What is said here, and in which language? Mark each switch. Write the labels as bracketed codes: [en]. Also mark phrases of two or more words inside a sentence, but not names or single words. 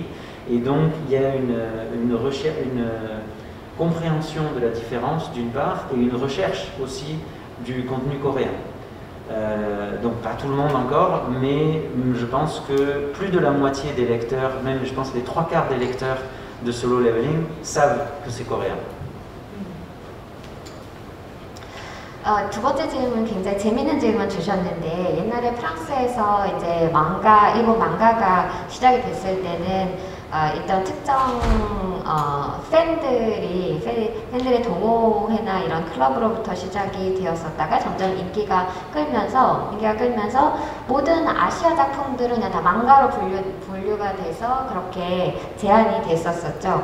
[fr] Et donc il y a une compréhension de la différence d'une part et une recherche aussi du contenu coréen. Donc pas tout le monde encore, mais je pense que plus de la moitié des lecteurs, même je pense les 3/4 des lecteurs de Solo Leveling savent que c'est coréen. [ko] 두 번째 질문 굉장히 재밌는 질문 주셨는데 옛날에 프랑스에서 이제 일본 망가가 시작이 됐을 때는 일단 특정 팬들의 동호회나 이런 클럽으로부터 시작이 되었었다가 점점 인기가 끌면서 모든 아시아 작품들은 그냥 다 망가로 분류가 돼서 그렇게 제한이 됐었었죠.